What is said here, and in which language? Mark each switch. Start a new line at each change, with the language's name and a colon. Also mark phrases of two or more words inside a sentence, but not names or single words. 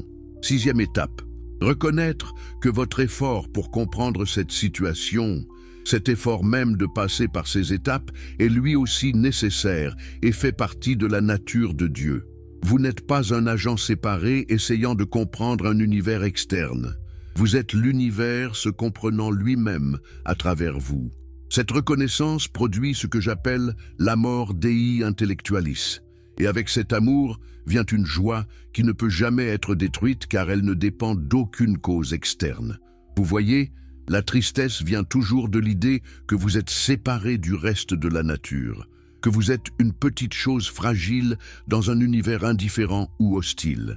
French: Sixième étape, reconnaître que votre effort pour comprendre cette situation, cet effort même de passer par ces étapes, est lui aussi nécessaire et fait partie de la nature de Dieu. Vous n'êtes pas un agent séparé essayant de comprendre un univers externe. Vous êtes l'univers se comprenant lui-même à travers vous. Cette reconnaissance produit ce que j'appelle l'
Latin: amor Dei intellectualis.
French: Et avec cet amour vient une joie qui ne peut jamais être détruite car elle ne dépend d'aucune cause externe. Vous voyez, la tristesse vient toujours de l'idée que vous êtes séparé du reste de la nature, que vous êtes une petite chose fragile dans un univers indifférent ou hostile.